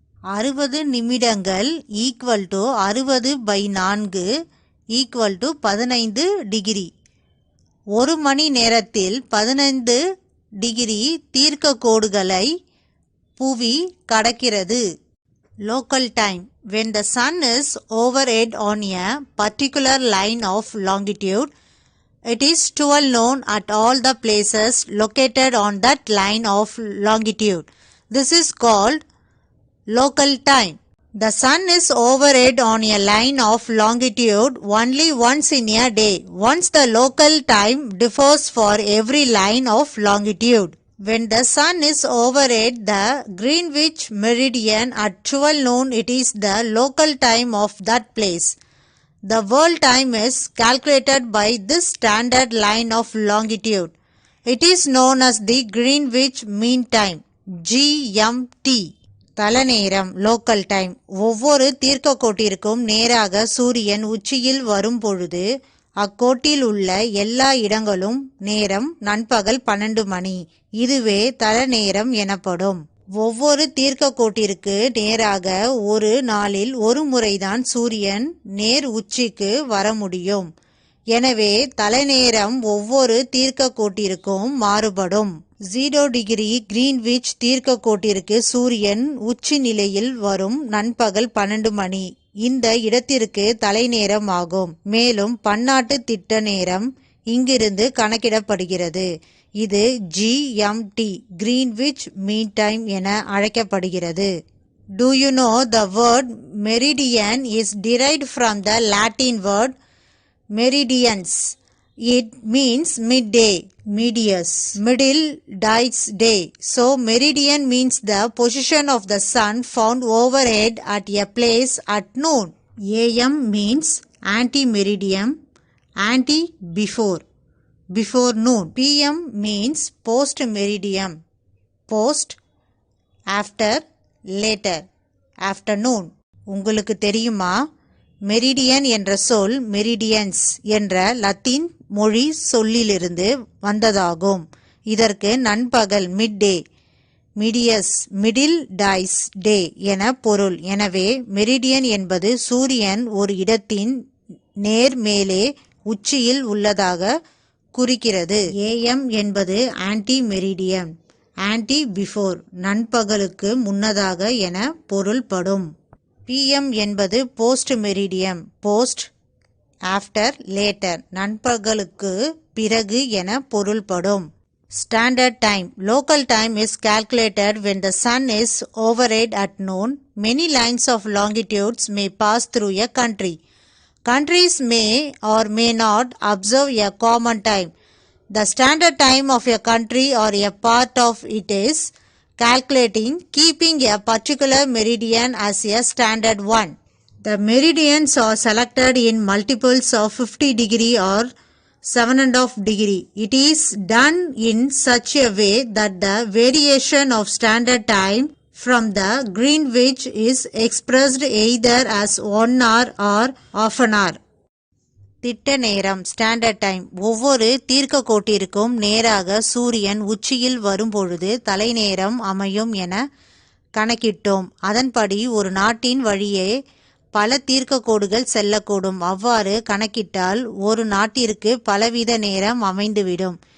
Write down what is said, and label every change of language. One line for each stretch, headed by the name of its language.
Tamil: 60 நிமிடங்கள் equal to 60 by 4 equal to 15 degree. ஒரு மணி நேரத்தில் 15 டிகிரி தீர்க்க கோடுகளை புவி கடக்கிறது.
English: Local time. When the sun is overhead on a particular line of longitude, it is 12 noon at all the places located on that line of longitude. This is called local time. The sun is overhead on a line of longitude only once in a day. Once the local time differs for every line of longitude. When the sun is overhead the Greenwich meridian at 12 noon, it is the local time of that place. The world time is calculated by this standard line of longitude. It is known as the Greenwich Mean Time, GMT.
Tamil: தலநேரம் local time. ஒவ்வொரு தீர்க்க கோட்டிற்கும் நேராக சூரியன் உச்சியில் வரும் பொழுது அக்கோட்டில் உள்ள எல்லா இடங்களும் நேரம் நண்பகல் 12 மணி. இதுவே தலநேரம் எனப்படும். ஒவ்வொரு தீர்க்க கோட்டிற்கு நேராக ஒரு நாளில் ஒரு முறைதான் சூரியன் நேர் உச்சிக்கு வர முடியும். எனவே தலைநேரம் ஒவ்வொரு தீர்க்க கோட்டிற்கும் மாறுபடும். 0 டிகிரி கிரீன்விச் தீர்க்க கோட்டிற்கு சூரியன் உச்சி நிலையில் வரும் நண்பகல் 12 மணி இந்த இடத்திற்கு தலைநேரம் ஆகும். மேலும் பன்னாட்டு திட்ட நேரம் இங்கிருந்து கணக்கிடப்படுகிறது. இது GMT Greenwich Mean Time என அழைக்கப்படுகிறது.
English: Do you know the word meridian is derived from the Latin word meridians. It means midday, medius, middle dies day. So meridian means the position of the sun found overhead at a place at noon. AM means ante-meridian, ante before noon. PM means post-meridian, post after, later, afternoon.
Tamil: உங்களுக்கு தெரியுமா? Meridian என்ற சொல் meridians என்ற Latin மொழி சொல்லிலிருந்து வந்ததாகும். இதற்கு நண்பகல் midday, மிடியஸ் middle dies டே என பொருள். எனவே மெரிடியன் என்பது சூரியன் ஒரு இடத்தின் நேர் மேலே உச்சியில் உள்ளதாக குறிக்கிறது. AM என்பது ஆன்டி மெரிடியன், ஆன்டி பிஃபோர் நண்பகலுக்கு முன்னதாக என பொருள்படும். PM என்பது post meridiem, post after later நண்பகலுக்கு பிறகு என பொருள்படும்.
English: Standard time. Local time is calculated when the sun is overhead at noon. Many lines of longitudes may pass through a country. Countries may or may not observe a common time. The standard time of a country or a part of it is calculating keeping a particular meridian as a standard one. The meridians are selected in multiples of 50 degree or 7.5 degree. It is done in such a way that the variation of standard time from the Greenwich is expressed either as 1 hour or half an hour.
Tamil: திட்ட நேரம் standard time. ஒவ்வொரு தீர்க்க கோட்டிற்கும் நேராக சூரியன் உச்சியில் வரும்பொழுது தலைநேரம் அமையும் என கணக்கிட்டோம். அதன்படி ஒரு நாட்டின் வழியே பல தீர்க்க கோடுகள் செல்லக்கூடும். அவ்வாறு கணக்கிட்டால் ஒரு நாட்டிற்கு பலவித நேரம் அமைந்துவிடும்.